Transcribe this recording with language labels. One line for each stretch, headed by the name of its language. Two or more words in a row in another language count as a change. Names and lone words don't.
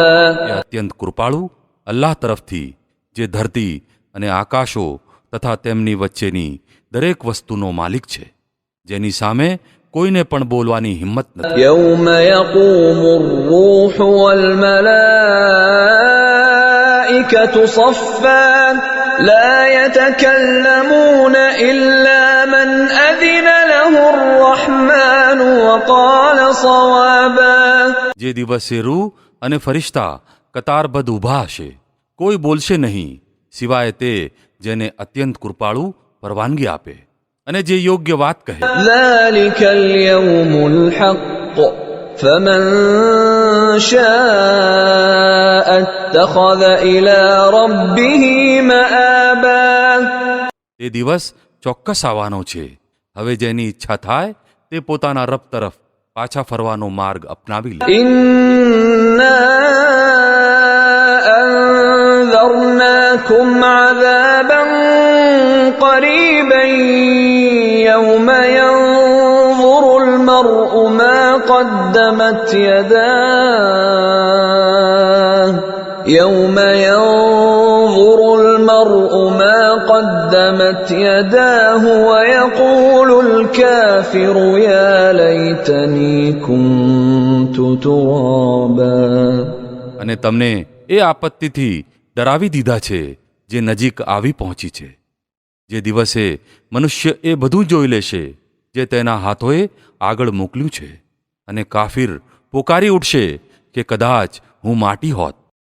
Gujarati: એ અત્યંત કૃપાળુ અલ્લાહ તરફથી જે ધરતી અને આકાશો તથા તેમની વચ્ચેની દરેક વસ્તુનો માલિક છે, જેની સામે કોઈને પણ બોલવાની હિંમત નથી.
Arabic: يوم يقوم الروح والملائكة صفا لا يتكلمون إلا من أذن له الرحمن وقال صوابا
Gujarati: જે દિવસે રૂહ અને ફરિશ્તા કતારબદ્ધ ઊભા હશે, કોઈ બોલશે નહીં સિવાય તે જેને અત્યંત કૃપાળુ પરવાનગી આપે અને જે યોગ્ય વાત કહે.
Arabic: ذلك اليوم الحق فمن شاء اتخذ إلى ربه مآبا
Gujarati: તે દિવસ ચોક્કસ આવવાનો છે. હવે જેની ઈચ્છા થાય તે પોતાના રબ તરફ પાછા ફરવાનો માર્ગ અપનાવી લે.
Arabic: إنا أنذرناكم عذابا قريبا يوم ينظر المرء ما قدمت يداه يوم ينظر المرء ما قدمت يداه ويقول الكافر يا ليتني كنت ترابا
Gujarati: અને તમને એ આપત્તિથી ડરાવી દીધા છે જે નજીક આવી પહોંચી છે, જે દિવસે મનુષ્ય એ બધું જોઈ લેશે જે તેના હાથોએ આગળ મોકલ્યું છે, અને કાફિર પોકારી ઉઠશે કે કદાચ હું માટી હોત.